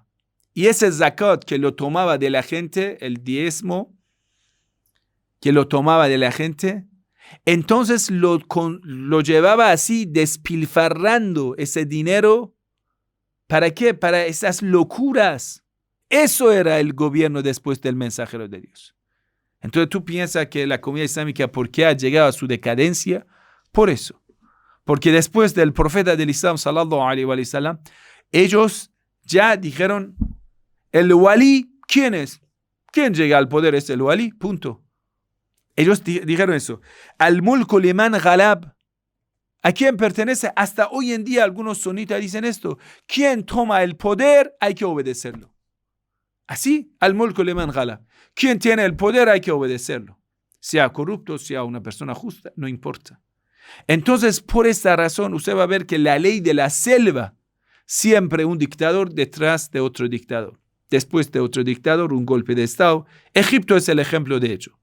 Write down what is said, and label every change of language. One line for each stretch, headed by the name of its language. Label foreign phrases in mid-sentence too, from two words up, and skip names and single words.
Spanish: Y ese zakat que lo tomaba de la gente, el diezmo que lo tomaba de la gente, entonces lo llevaba así, despilfarrando ese dinero. ¿Para qué? Para esas locuras. Eso era el gobierno después del mensajero de Dios. Entonces tú piensas que la comunidad islámica, ¿por qué ha llegado a su decadencia? Por eso. Porque después del profeta del Islam,
Arabic: صلى الله عليه وسلم,
Spanish: ellos ya dijeron, el walí, ¿quién es? ¿Quién llega al poder? Es el walí, punto. Ellos dijeron eso.
Arabic: الملك لمن غلب.
Spanish: ¿A quién pertenece? Hasta hoy en día algunos sunitas dicen esto. ¿Quién toma el poder? Hay que obedecerlo. Así,
Arabic: الملك لمن غلب.
Spanish: ¿Quién tiene el poder? Hay que obedecerlo. Sea corrupto, sea una persona justa, no importa. Entonces, por esta razón, usted va a ver que la ley de la selva, siempre un dictador detrás de otro dictador. Después de otro dictador, un golpe de Estado. Egipto es el ejemplo de ello.